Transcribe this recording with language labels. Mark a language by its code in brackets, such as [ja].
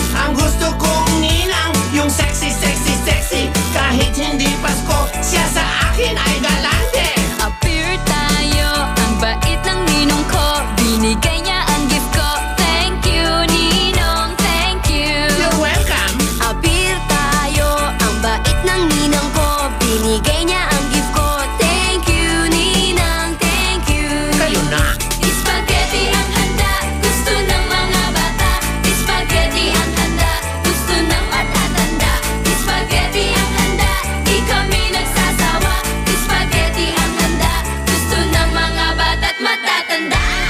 [tl] Ang gusto kong ninang, yung sexy, sexy, sexy, kahit hindi Pasko, siya sa akin ay galante. Appear tayo, ang bait ng ninong ko, binigay niya ang gift ko. [en] Thank you, ninong, thank you. You're welcome. [tl] Appear tayo, ang bait ng ninong ko, binigay niya ang gift ko. [en] Thank you, ninang, thank you. [tl] Kayo na. Spaghetti ang handa, gusto ng mga bata. Spaghetti ang handa, gusto ng matatanda. Spaghetti ang handa, di kami nagsasawa. Spaghetti ang handa, gusto ng mga bata't matatanda.